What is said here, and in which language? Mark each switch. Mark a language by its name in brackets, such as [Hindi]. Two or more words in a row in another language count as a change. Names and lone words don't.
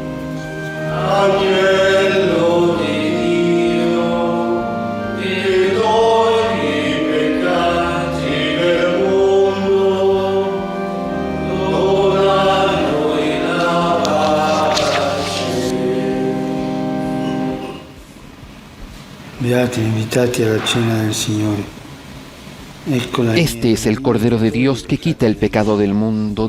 [Italian] Agnello di Dio, che togli i peccati del mondo, dona a noi la pace. Beati invitati alla cena del Signore. [Spanish] Este es el Cordero de Dios que quita el pecado del mundo.